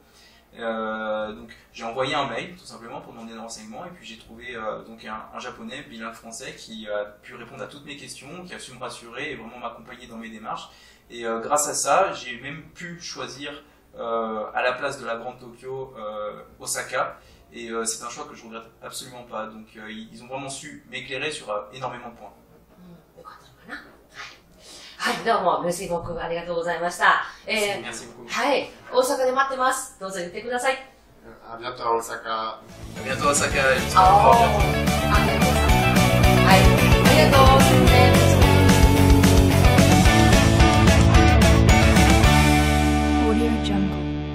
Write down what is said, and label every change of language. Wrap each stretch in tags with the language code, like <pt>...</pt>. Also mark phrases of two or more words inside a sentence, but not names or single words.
<fr>Donc j'ai envoyé un mail tout simplement pour demander des renseignements et puis j'ai trouvé donc un japonais bilingue français qui a pu répondre à toutes mes questions, qui a su me rassurer et vraiment m'accompagner dans mes démarches et grâce à ça j'ai même pu choisir à la place de la grande Tokyo Osaka et c'est un choix que je regrette absolument pas, donc ils ont vraiment su m'éclairer sur énormément de points.</fr> <ja>はい、どうも、</ja> <fr>merci beaucoup、</fr> <ja>ありがとうございました。</ja> <fr>Merci beaucoup.</fr> <ja>はい、大阪で待ってます。どうぞ言ってください。</ja> <fr>À bientôt à Osaka. À bientôt à Osaka. Et j'espère あ vous revoir bientôt.</fr> <ja>ありがとうございます。はい、ありがとうございます。 Jungle.</ja>